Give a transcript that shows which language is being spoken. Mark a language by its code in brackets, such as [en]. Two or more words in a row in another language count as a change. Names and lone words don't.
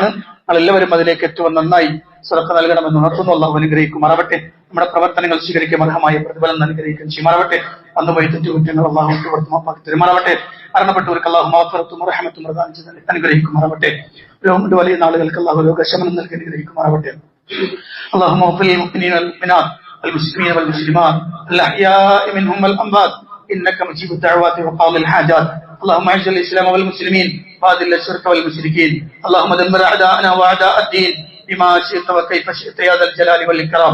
[ml] നമ്മളെല്ലാവരും അതിലേക്ക് ഏറ്റവും നന്നായി സ്വതക്ക നൽകണമെന്ന് ഉണർത്തുന്നു. അള്ളാഹു അനുഗ്രഹിക്കുമാറാവട്ടെ. നമ്മുടെ പ്രവർത്തനങ്ങൾ സ്വീകരിക്കാൻ അർഹമായ പ്രതിഫലം അനുഗ്രഹിക്കാൻ ചെയ്യുമാറാവട്ടെ. അന്നുപോയി തെറ്റുകുറ്റങ്ങൾ അള്ളാഹു വിട്ടുപുറത്തുമാക്കി തരുമാറാവട്ടെ. മരണപ്പെട്ടവർക്ക് അള്ളാഹു മഗ്ഫിറത്തും റഹ്മത്തും പ്രദാനം ചെയ്ത് അനുഗ്രഹിക്കുമാറാവട്ടെ. രോഗം വലിയ നാളുകൾക്ക് അള്ളാഹു രോഗശമനം നൽകി അനുഗ്രഹിക്കുമാറാവട്ടെ. [ar] اللهم اغفر للمؤمنين والمؤمنات والمسلمين والمسلمات الأحياء منهم والأموات إنك مجيب الدعوات وقاضي الحاجات. اللهم اعز الإسلام والمسلمين وأذل الشرك والمشركين. اللهم دمر أعداءنا وأعداء الدين بما شئت وكيف شئت يا ذا الجلال والإكرام.